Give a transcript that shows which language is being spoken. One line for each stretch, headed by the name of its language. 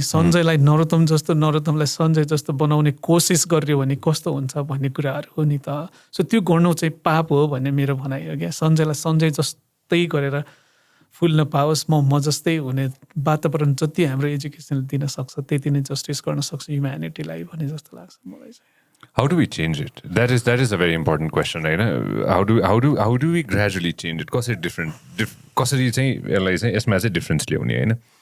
Nepali: सञ्जयलाई नरोत्तमलाई सञ्जय जस्तो बनाउने कोसिस गर्यो भने कस्तो हुन्छ भन्ने कुराहरू हो नि त। सो त्यो गर्नु चाहिँ पाप हो भन्ने मेरो भनाइ हो क्या। सञ्जयलाई सञ्जय जस्तै गरेर फुल्न पाओस्, म जस्तै हुने वातावरण जति हाम्रो एजुकेसनले दिन सक्छ त्यति नै जस्टिस गर्न सक्छ ह्युम्यानिटीलाई भने जस्तो लाग्छ मलाई चाहिँ।
English: How do we change it? That is a very important question, right? How do we gradually change it?
Nepali: कसरी चाहिँ यसलाई चाहिँ यसमा चाहिँ डिफरेन्स ल्याउने होइन?